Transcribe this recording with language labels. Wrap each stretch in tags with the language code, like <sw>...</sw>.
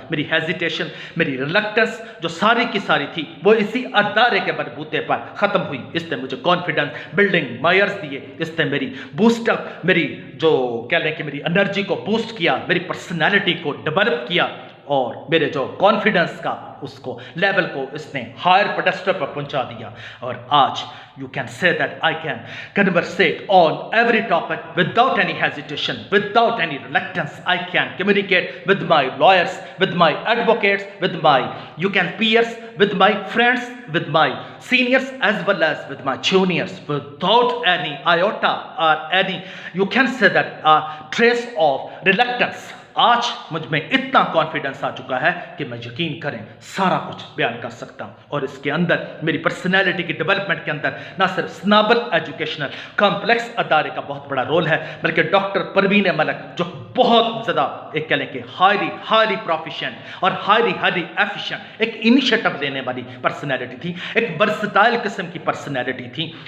<ur>میری ہیزیٹیشن, میری ریلکٹنس جو ساری کی ساری تھی وہ اسی ادارے کے بلبوتے پر ختم ہوئی. اس نے مجھے کانفیڈنس بلڈنگ مائرز دیے, اس نے میری بوسٹ اپ, میری جو کہہ لیں کہ میری انرجی کو بوسٹ کیا, میری پرسنالٹی کو ڈیولپ کیا اور میرے جو کانفیڈنس کا اس کو لیول کو اس نے ہائر پیڈسٹل پر پہنچا دیا. اور آج</ur> <en>you can say that I can conversate on every topic without any hesitation, without any reluctance. I can communicate with my lawyers, with my advocates, with my peers, with my friends, with my seniors as well as with my juniors, without any iota or any, you can say that trace of reluctance.</en> <ur>آج مجھ میں اتنا confidence آ چکا ہے کہ میں یقین کریں سارا کچھ بیان کر سکتا ہوں. اور اس کے اندر میری پرسنالٹی کی ڈیولپمنٹ کے اندر نہ صرف سنابل ایجوکیشنل کمپلیکس ادارے کا بہت بڑا رول ہے بلکہ ڈاکٹر پروین ملک جو بہت زیادہ ایک کہہ لیں کہ ہائیلی پروفیشینٹ اور ہائیلی ایفیشینٹ ایک انیشیٹو لینے والی پرسنالٹی تھی, ایک ورسٹائل قسم کی پرسنالٹی تھی.</ur>